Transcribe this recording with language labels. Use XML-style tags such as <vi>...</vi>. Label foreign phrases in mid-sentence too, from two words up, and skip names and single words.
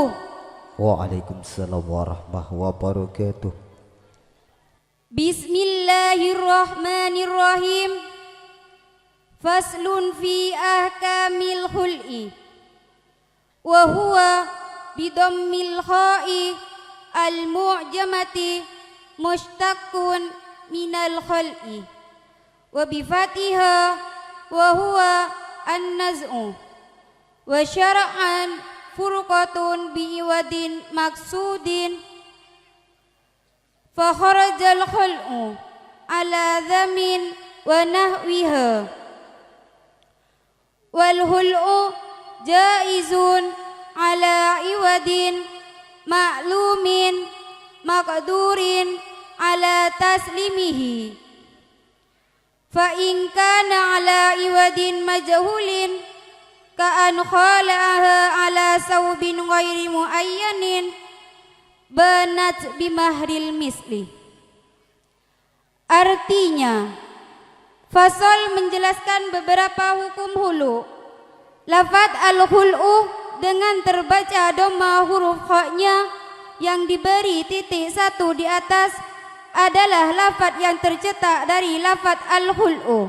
<ar>وعليكم السلام ورحمة الله وبركاته. بسم الله الرحمن الرحيم. فصل في أحكام الخلع. وهو بضم الخاء المعجمة مشتق من الخلع. وبفتحها وهو النزع. وشرعا فرقة بعوض مقصود. فخرج الخلع على ضمان ونحوها. والخلع جائز على عوض معلوم مقدور على تسليمه. فإن كان على عوض مجهول كأن خالعها على ثوب غير معين بانت بمهر المثل.</ar> <id>Artinya, fasal menjelaskan beberapa hukum hulu. Lafaz al-khul'u dengan terbaca dhamma huruf kha-nya yang diberi titik 1 di atas adalah lafaz yang tercetak dari lafaz al-khul'u.</id>